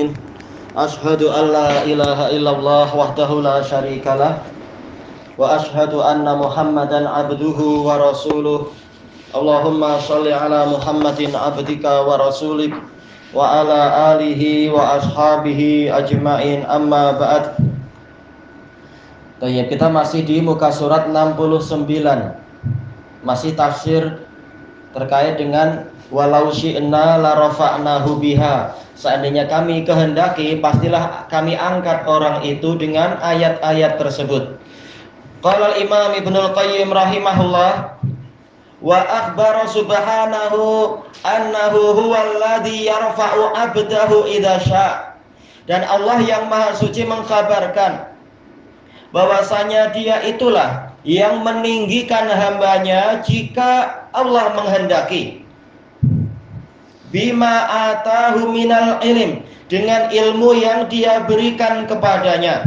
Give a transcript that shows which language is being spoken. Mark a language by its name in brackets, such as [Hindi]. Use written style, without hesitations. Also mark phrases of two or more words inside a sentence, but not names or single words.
[Arabic] أشهد أن لا إله إلا الله وحده لا شريك له وأشهد أن محمدا عبده ورسوله. اللهم صل على محمد عبدك ورسولك وعلى آله وأصحابه أجمعين. أما بعد. [Indonesian] Kita masih di muka surat 69. Masih tafsir terkait dengan [Arabic] ولو شئنا لرفعناه بها. [Indonesian] Seandainya kami kehendaki, pastilah kami angkat orang itu dengan ayat-ayat tersebut. [Arabic] قال الإمام ابن القيم رحمه الله وأخبر سبحانه أنه هو الذي يرفع عبده إذا شاء. [Indonesian] Dan Allah yang Maha Suci mengkabarkan bahwasanya Dia itulah yang meninggikan hambanya jika Allah menghendaki. [Arabic] بما آتاه من العلم, [Indonesian] dengan ilmu yang Dia berikan kepadanya.